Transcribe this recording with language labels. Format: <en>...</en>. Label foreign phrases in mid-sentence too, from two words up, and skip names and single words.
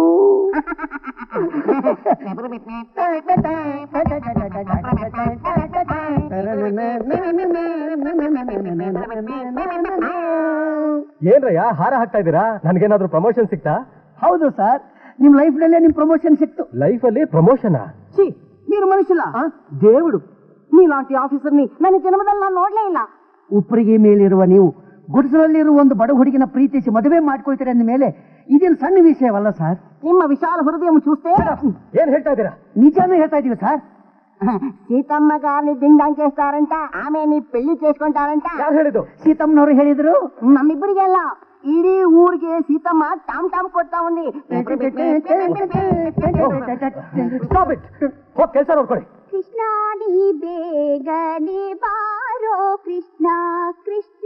<kn>ಏನ್ರಯ್ಯ ಹಾರ ಹಾಕ್ತಾ ಇದ್ದೀರಾ? ನನ್ಗೇನಾದ್ರೂ ಪ್ರಮೋಷನ್ ಸಿಕ್ತಾ? ಹೌದು ಸರ್, ನಿಮ್ ಲೈಫ್ ನಲ್ಲೇ ನಿಮ್ ಪ್ರಮೋಷನ್ ಸಿಕ್ತು. లైఫ్ ಅಲ್ಲಿ ప్రమోషన్?</kn> <te>మీరు మనుషులా? దేవుడు. మీలాంటి ఆఫీసర్ని</te> <kn>ನನ್ನ ಜನ್ಮದಲ್ಲಿ ನಾನು ನೋಡ್ಲೇ ಇಲ್ಲ. ಉಪ್ಪರಿಗೆ ಮೇಲಿರುವ ನೀವು ಗುಡಿಸಲಲ್ಲಿರುವ ಒಂದು ಬಡ ಹುಡುಗಿನ ಪ್ರೀತಿಸಿ ಮದುವೆ ಮಾಡ್ಕೊಳ್ತೀರ ಅಂದ ಮೇಲೆ ಇದೇನು ಸಣ್ಣ ವಿಷಯವಲ್ಲ ಸರ್. ನಿಮ್ಮ ವಿಶಾಲ ಹೃದಯ చూస్తే ಏನ್ ಹೇಳ್ತಾ ಇದ್ದೀರಾ? నిజాన్ని ಹೇಳ್ತಾ ಇದೀವಿ సార్.</kn> <te>సీతమ్మ గారిని డిండాంగ్ చేస్తారంట, ఆమె నీ పెళ్లి చేసుకుంటారంట.</te> <kn>ಯಾರು ಹೇಳಿದ್ದು? సీతమ్మనವರು ಹೇಳಿದ್ರು. ನಮ್ಮಿಬ್ಬರಿಗೆಲ್ಲ ಇಡೀ ಊರಿಗೆ ಸೀತಮ್ಮ ಟಾಮ್ ಟಾಮ್ ಕೊಡ್ತಾ ఉంది. ಹೋಗಿ ಕೆಲಸ ನೋಡ್ಕೊಳ್ಳಿ. ಕೃಷ್ಣ ನೀ ಬೇಗನೆ ಬಾರೋ ಕೃಷ್ಣ ಕೃಷ್ಣ.</kn>